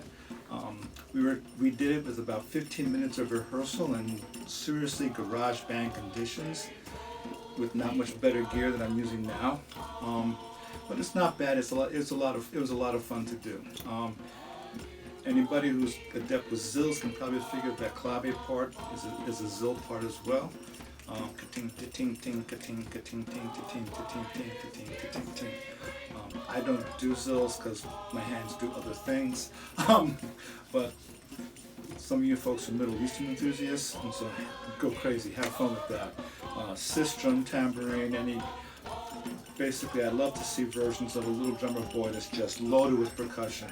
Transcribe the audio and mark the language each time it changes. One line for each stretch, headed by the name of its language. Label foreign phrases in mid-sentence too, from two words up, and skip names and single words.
English: We did it with about 15 minutes of rehearsal and seriously garage band conditions, with not much better gear than I'm using now. But it's not bad. It was a lot of fun to do. Anybody who's adept with zills can probably figure that clave part is a zill part as well. Ka-ting, ka-ting, ting, ka-ting, ka-ting, ting, ka-ting, ka-ting, ting, ka-ting, ka-ting, ting. I don't do zills because my hands do other things. But some of you folks are Middle Eastern enthusiasts, and so go crazy, have fun with that. Cis drum, tambourine, basically I'd love to see versions of a little drummer boy that's just loaded with percussion.